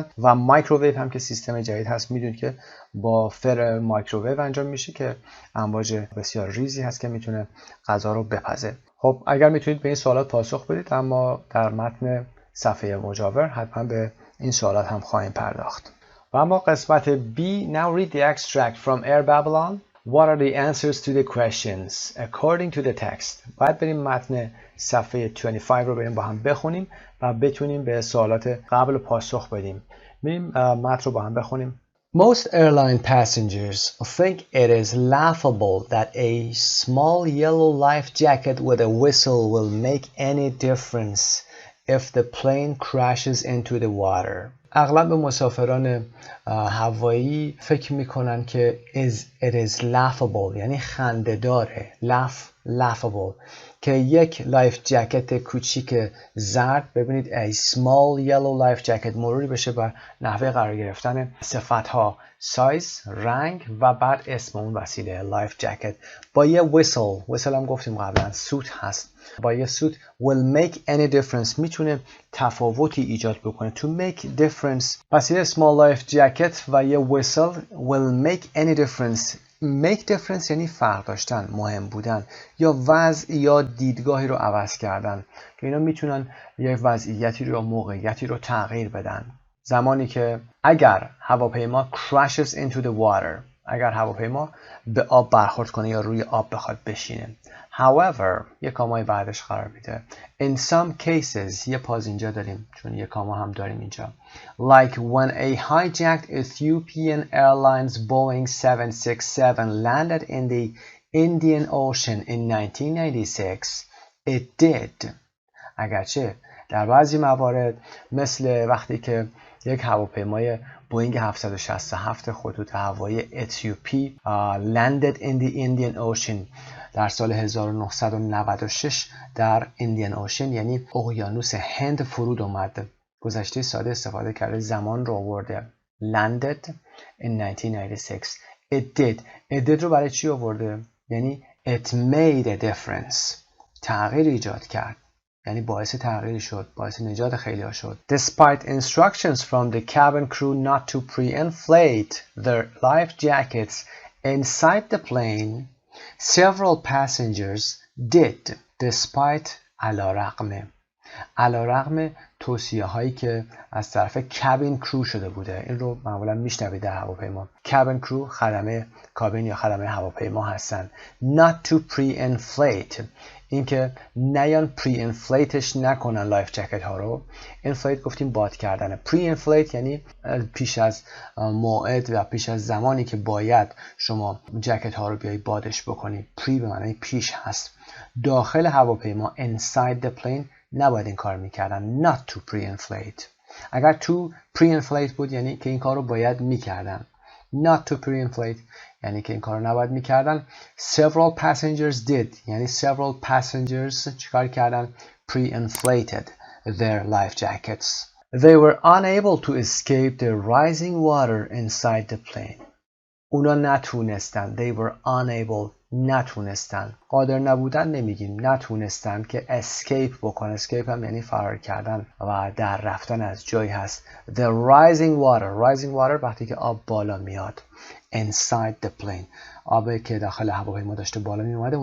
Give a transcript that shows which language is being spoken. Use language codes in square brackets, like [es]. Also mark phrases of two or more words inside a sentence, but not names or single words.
[fa] و مایکروویو هم که سیستم جدید هست، میدونید که با فر مایکروویو انجام میشه که امواج بسیار ریزی هست که میتونه غذا رو بپزه. خب اگر میتونید به این سوالات پاسخ بدید، اما در متن صفحه مجاور حتما به این سوالات هم خواهیم پرداخت. و اما قسمت B. [en] Now read the extract from Air Babylon. What are the answers to the questions according to the text? [fa] باید بریم متن صفحه 25 رو بریم با هم بخونیم و بتونیم به سوالات قبل پاسخ بدیم. بریم متن رو با هم بخونیم. [en] Most airline passengers think it is laughable that a small yellow life jacket with a whistle will make any difference if the plane crashes into the water. [fa] اغلب مسافران هوایی فکر میکنن که [en] it is laughable [fa] یعنی خنده داره، laughable، که یک [en] life jacket [fa] کوچیک زرد، ببینید [en] a small yellow life jacket [fa] مروری بشه بر نحوه قرار گرفتن صفتها سایز، رنگ و بعد اسم اون وسیله [en] life jacket [fa] با یه whistle هم گفتیم قبلا سوت هست، با یه سوت [en] will make any difference [fa] میتونه تفاوتی ایجاد بکنه. [en] to make difference، [fa] پس یه [en] small life jacket [fa] و یه [en] whistle will make any difference. make difference [fa] یعنی فرق داشتن، مهم بودن یا وضع یا دیدگاهی رو عوض کردن که اینا میتونن یک وضعیتی رو یا موقعیتی رو تغییر بدن. زمانی که اگر هواپیما [en] crashes into the water، [fa] اگر هواپیما به آب برخورد کنه یا روی آب بخواد بشینه. however یه کامای بعدش قرار میده. [en] in some cases [fa] یه پاز اینجا داریم چون یه کاما هم داریم اینجا. [en] like when a hijacked Ethiopian Airlines Boeing 767 landed in the Indian Ocean in 1996 it did. [fa] اگرچه در بعضی موارد مثل وقتی که یک هواپیمای بوینگ 767 خطوط هوایی اتیوپی [en] landed in the Indian Ocean [fa] در سال 1996 در Indian Ocean یعنی اقیانوس هند فرود اومد. گذشته ساده استفاده کرده، زمان رو آورده. [en] landed in 1996 it did [fa] رو برای چی آورده؟ [en] یعنی it made a difference، [fa] تغییر ایجاد کرد، یعنی باعث تغییری شد، باعث نجات خیلی‌ها شد. [en] Despite instructions from the cabin crew not to pre-inflate their life jackets inside the plane, several passengers did. [fa] Despite علی‌رغم علیرغم توصیه هایی که از طرف [en] cabin crew [fa] شده بوده. این رو معمولا میشنوید در هواپیما. [en] cabin crew [fa] خدمه کابین یا خدمه هواپیما هستن. [en] Not to pre-inflate، [fa] اینکه نیان پری انفلیتش نکنن لایف جکت ها رو. انفلیت گفتیم باد کردن. پری انفلیت یعنی پیش از موعد و پیش از زمانی که باید شما جکت ها رو بیایی بادش بکنی. پری به معنی پیش هست. داخل هواپیما [en] inside the plane [fa] نباید این کار میکردن. [en] not to pre-inflate. [fa] اگر [en] to pre-inflate [fa] بود یعنی که این کار رو باید میکردن. [en] not to pre-inflate [fa] یعنی که این کار رو نباید میکردن. [en] several passengers did [fa] یعنی [en] several passengers [fa] چیکار کردن؟ [en] pre-inflated their life jackets. They were unable to escape the rising water inside the plane. [fa] اونا نتونستن. [en] They were unable نتونستن. [fa] قادر نبودن نمیگیم، نتونستن که escape بکنن. escape هم یعنی فرار کردن و در رفتن از جایی هست. [en] The rising water [fa] وقتی که آب بالا میاد. [en] inside the plane [fa] آبی که داخل هواپیما داشته بالا می اومده.